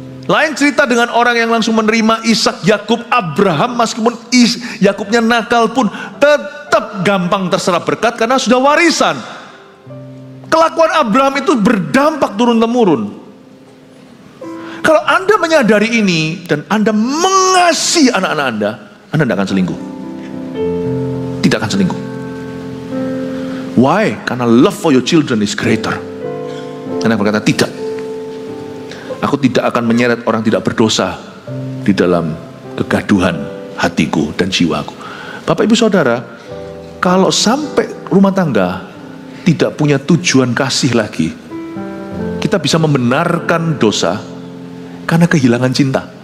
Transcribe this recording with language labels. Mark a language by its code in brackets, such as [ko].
[id] Lain cerita dengan orang yang langsung menerima Ishak, Yakub, Abraham, meskipun Yakubnya nakal pun tetap gampang terserap berkat karena sudah warisan. Kelakuan Abraham itu berdampak turun-temurun. Kalau Anda menyadari ini dan Anda mengasihi anak-anak Anda tidak akan selingkuh. Tidak akan selingkuh. [en] Why? Karena love for your children is greater. [id] Anda berkata tidak. Aku tidak akan menyeret orang tidak berdosa di dalam kegaduhan hatiku dan jiwaku. Bapak Ibu Saudara, kalau sampai rumah tangga tidak punya tujuan kasih lagi, kita bisa membenarkan dosa karena kehilangan cinta.